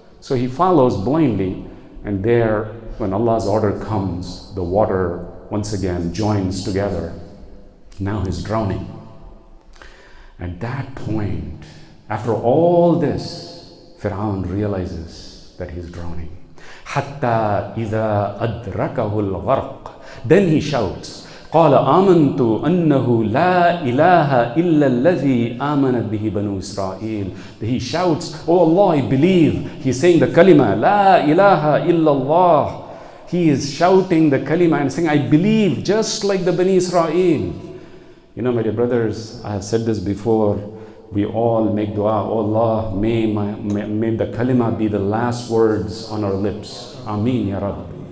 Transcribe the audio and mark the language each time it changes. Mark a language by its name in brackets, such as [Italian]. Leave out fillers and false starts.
[English] So he follows blindly, and there, when Allah's order comes, the water once again joins together. Now he's drowning. At that point, after all this, Fir'aun realizes that he's drowning. [Arabic] حَتَّى إِذَا أَدْرَكَهُ الْغَرْقِ. [English] Then he shouts, [Arabic] قَالَ آمَنْتُ أَنَّهُ لَا إِلَهَ إِلَّا الَّذِي آمَنَتْ بِهِ بَنُو إِسْرَائِيلِ. [English] He shouts, oh Allah, I believe. He's saying the kalima, [Arabic] لَا إِلَهَ إِلَّا اللَّهِ. [English] He is shouting the kalima and saying, I believe, just like the Bani Israel. You know, my dear brothers, I have said this before. We all make dua, oh Allah, may the kalima be the last words on our lips. Ameen, Ya Rabbi.